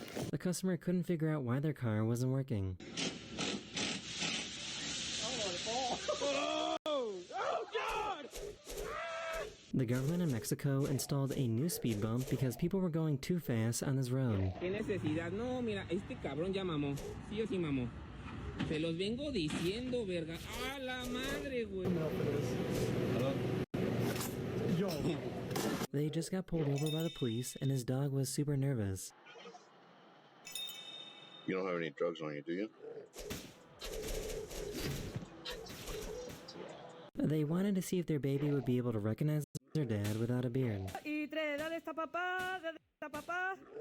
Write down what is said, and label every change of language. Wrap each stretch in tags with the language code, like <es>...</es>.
<en>The customer couldn't figure out why their car wasn't working. The government in Mexico installed a new speed bump because people were going too fast on this road.</en> <es>¿Qué necesidad? No, mira, este cabrón ya mamó. Sí o sí mamó. Se los vengo diciendo, verga. ¡A la madre, güey!</es> <en>They just got pulled over by the police and his dog was super nervous. You don't have any drugs on you, do you? They wanted to see if their baby would be able to recognize their dad without a beard.</en> <es>Y tres, dale esta papá, dale esta papá.</es>